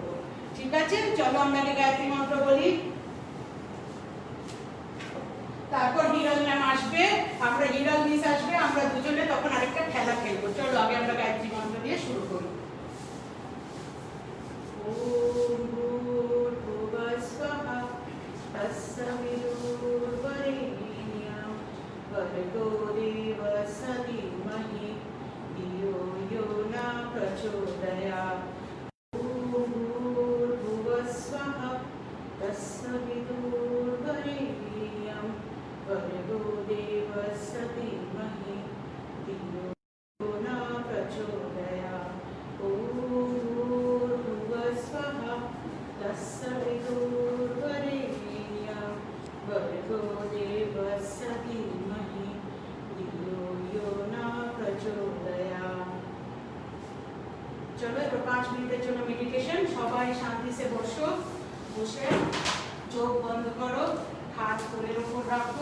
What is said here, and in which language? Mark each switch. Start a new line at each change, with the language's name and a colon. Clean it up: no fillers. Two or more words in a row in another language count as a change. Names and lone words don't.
Bangla: ঠিক আছে, চলো আমরা আগে গায়ত্রী মন্ত্র বলি, তারপর হিরল ম্যাম আসবে, আমরা হিরল মিস আসবে, আমরা দুজনে তখন আরেকটা খেলা খেলবো। চলো আগে আমরা গায়ত্রী মন্ত্র দিয়ে শুরু করি।
Sanskrit: ওম ভূর্ভুবঃ স্বঃ তস্সবিতুর্বরেণ্যং ভর্গো দেবস্য ধীমহি ধিয়ো यो न प्रचोदयात्। ओम भूर्भुवः स्वः तस्सवितुर्वरेण्यं भर्गो देवस्य धीमहि धियो यो न प्रचोदयात्। ओम भूर्भुवः स्वः तस्सवितुर्वरेण्यं भर्गो देवस्य धीमहि धियो यो न प्रचोदयात्।
Bangla: चलो এবার 5 মিনিটের জন্য মেডিটেশন। সবাই শান্তি সে বসো, বসে চোখ বন্ধ করো, হাত কোলের উপর রাখো।